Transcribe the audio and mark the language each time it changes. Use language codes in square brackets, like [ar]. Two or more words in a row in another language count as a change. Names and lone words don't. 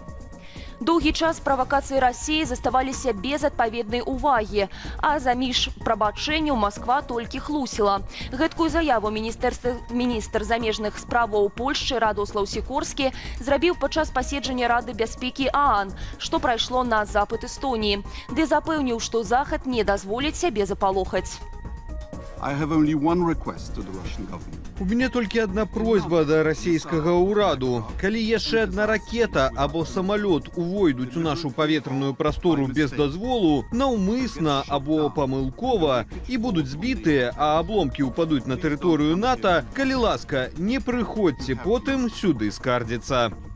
[be] Доўгі час правакацыі Расіі заставаліся без адпаведнай увагі, а заміж прабачэнняў Масква толькі хлусіла. Гэткую заяву міністр замежных справаў Польшчы Радослаў Сікорскі зрабіў падчас паседжання Рады бяспекі ААН, што прайшло на запыт Эстоніі, ды запэўніў, што Захад не дазволіць сябе запалохаць. [en] I have only one request to the Russian government. [be] У мяне толькі адна просьба да расійскага ўраду. Калі яшчэ адна ракета або самалёт увойдуць у нашу паветраную прастору без дазволу, наўмысна або памылкова і будуць збітыя, а абломкі ўпадуць на тэрыторыю НАТО, калі ласка, не прыходзьце потым сюды скардзіцца.